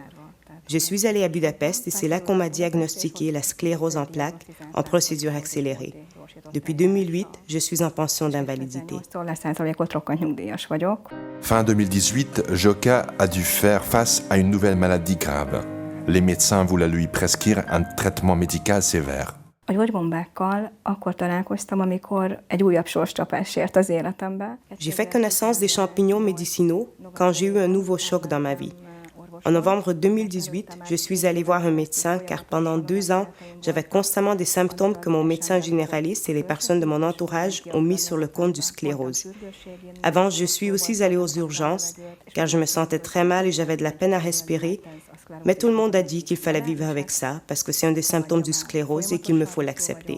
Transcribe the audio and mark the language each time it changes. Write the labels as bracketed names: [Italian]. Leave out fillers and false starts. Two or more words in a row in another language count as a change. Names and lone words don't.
[French] Je suis allée à Budapest et c'est là qu'on m'a diagnostiqué la sclérose en plaques en procédure accélérée. Depuis 2008, je suis en pension d'invalidité. Fin 2018, Joka a dû faire face à une nouvelle maladie grave. Les médecins voulaient lui prescrire un traitement médical sévère. [Hungarian] A gyógybombákkal akkor találkoztam, amikor egy újabb sorscsapás ért az életembe. [French] J'ai fait connaissance des champignons médicinaux quand j'ai eu un nouveau choc dans ma vie. En novembre 2018, je suis allée voir un médecin car pendant 2 ans, j'avais constamment des symptômes que mon médecin généraliste et les personnes de mon entourage ont mis sur le compte du sclérose. Avant, je suis aussi allée aux urgences car je me sentais très mal et j'avais de la peine à respirer, mais tout le monde a dit qu'il fallait vivre avec ça parce que c'est un des symptômes du sclérose et qu'il me faut l'accepter.